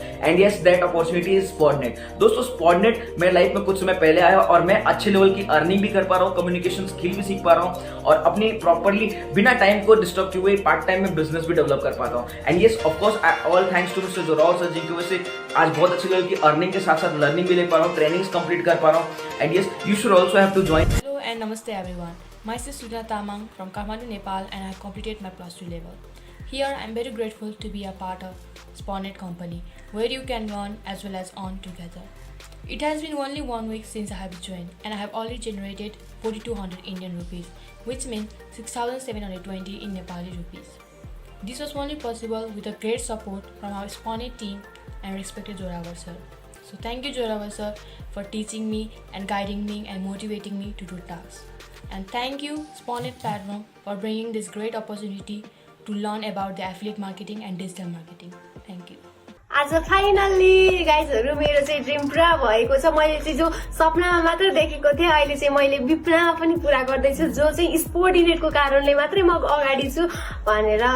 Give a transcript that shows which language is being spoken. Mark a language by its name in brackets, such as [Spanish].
[English] And yes, that opportunity is SportNet. [Hindi] दोस्तों, स्पोर्टनेट मेरे life में कुछ समय पहले आया और मैं अच्छे लेवल की अर्निंग भी कर पा रहा हूँ, कम्युनिकेशन स्किल भी सीख पा रहा हूं और अपनी प्रॉपर्ली बिना टाइम को डिस्टर्ब किए हुए पार्ट टाइम में बिजनेस भी डेवलप कर पाता हूं। [English] and yes, of course all thanks to [Hindi] mister Zorawar sir, जिनकी वजह से आज बहुत अच्छी लेवल की अर्निंग के साथ साथ लर्निंग भी ले पा रहा हूं, ट्रेनिंग्स कंप्लीट कर पा रहा हूं। [English] And yes, you should also have to join. Hello and namaste everyone. Myself is Sujata Tamang from Kathmandu, Nepal, and I have completed my +2 level. Here I am very grateful to be a part of SportNet company where you can learn as well as earn together. It has been only 1 week since I have joined and I have already generated 4200 Indian rupees, which means 6720 in Nepali rupees. This was only possible with the great support from our SportNet team and respected Joravar sir. So thank you Joravar sir for teaching me and guiding me and motivating me to do tasks. And thank you SportNet platform for bringing this great opportunity to learn about the affiliate marketing and digital marketing. Thank you. [Nepali] आज finally गाइजहरू मेरो चाहिँ dream पुरा भएको छ। मैले चाहिँ जो सपनामा मात्र देखेको थिएँ अहिले चाहिँ मैले विपनामा पनि पुरा गर्दैछु, जो चाहिँ स्पोर्टिनेटको कारणले मात्रै म अगाडि छु भनेर।